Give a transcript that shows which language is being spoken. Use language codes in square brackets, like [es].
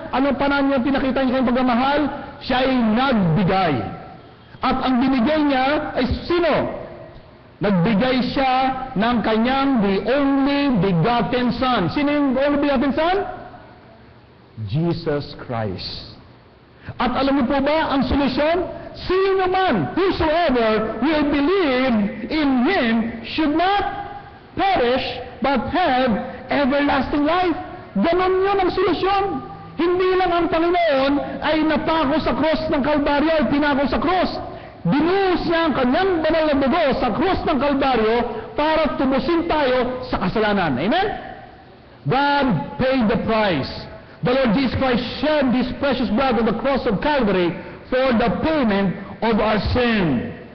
[tl] Anong panahon niya pinakita niya kayong pagmamahal? Siya ay nagbigay. At ang binigay niya ay sino? Nagbigay siya ng kanyang [en] the only begotten Son. [tl] Sino yung [en] only begotten Son? Jesus Christ. [tl] At alam mo po ba ang solusyon? Sino man, [en] whosoever will believe in Him should not perish, but have everlasting life. [tl] Ganon yun ang solusyon. Hindi lang ang Panginoon ay napako sa cross ng Kalbaryo, ay pinako sa cross. Binuhos niya ang kanyang banal na dugo sa cross ng Kalbaryo para tubusin tayo sa kasalanan. Amen? [en] God paid the price The Lord Jesus Christ shed His precious blood on the cross of Calvary for the payment of our sin.